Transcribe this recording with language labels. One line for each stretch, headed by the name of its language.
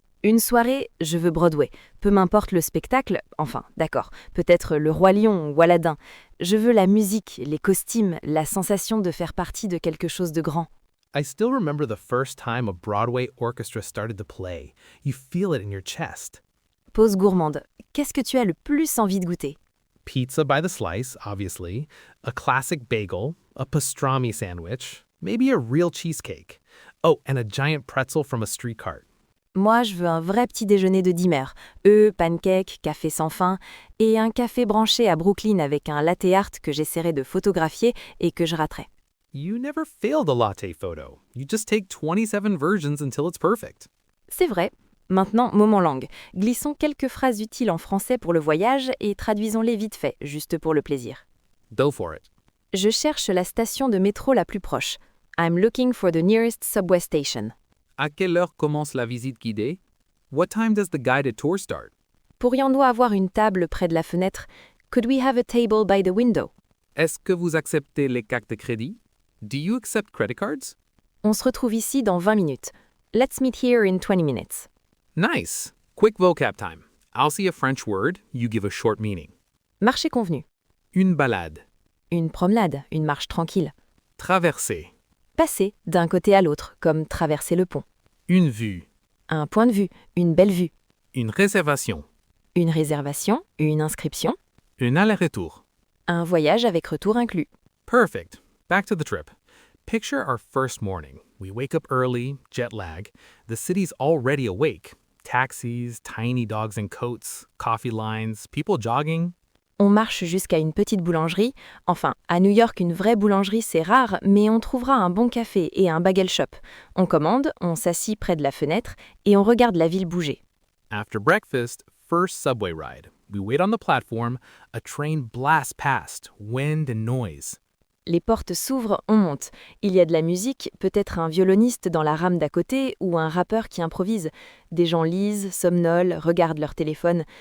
French: Une soirée, je veux Broadway. Peu m'importe le spectacle, enfin, d'accord, peut-être Le Roi Lion ou Aladdin. Je veux la musique, les costumes, la sensation de faire partie de quelque chose de grand.
English: I still remember the first time a Broadway orchestra started to play. You feel it in your chest.
French: Pause gourmande. Qu'est-ce que tu as le plus envie de goûter?
English: Pizza by the slice, obviously, a classic bagel, a pastrami sandwich, maybe a real cheesecake. Oh, and a giant pretzel from a street cart.
French: Moi, je veux un vrai petit déjeuner de dimmer. Œufs, pancakes, café sans fin, et un café branché à Brooklyn avec un latte art que j'essaierai de photographier et que je raterai.
English: You never failed a latte photo. You just take 27 versions until it's perfect.
French: C'est vrai. Maintenant, moment langue. Glissons quelques phrases utiles en français pour le voyage et traduisons-les vite fait, juste pour le plaisir.
English: Go for it.
French: Je cherche la station de métro la plus proche.
English: I'm looking for the nearest subway station.
French: À quelle heure commence la visite guidée?
English: What time does the guided tour start?
French: Pourrions-nous avoir une table près de la fenêtre?
English: Could we have a table by the window?
French: Est-ce que vous acceptez les cartes de crédit?
English: Do you accept credit cards?
French: On se retrouve ici dans 20 minutes.
English: Let's meet here in 20 minutes. Nice. Quick vocab time. I'll see a French word, you give a short meaning.
French: Marché convenu. Une balade. Une promenade, une marche tranquille. Traverser. Passer d'un côté à l'autre, comme traverser le pont. Une vue. Un point de vue, une belle vue. Une réservation. Une réservation, une inscription. Un aller-retour. Un voyage avec retour inclus.
English: Perfect. Back to the trip. Picture our first morning. We wake up early, jet lag. The city's already awake. Taxis, tiny dogs in coats, coffee lines, people jogging.
French: On marche jusqu'à une petite boulangerie. Enfin, à New York, une vraie boulangerie, c'est rare, mais on trouvera un bon café et un bagel shop. On commande, on s'assit près de la fenêtre et on regarde la ville bouger. After breakfast, first subway ride. We wait on the platform. A train blasts past, wind and noise. Les portes s'ouvrent, on monte. Il y a de la musique, peut-être un violoniste dans la rame d'à côté ou un rappeur qui improvise. Des gens lisent, somnolent, regardent leur téléphone.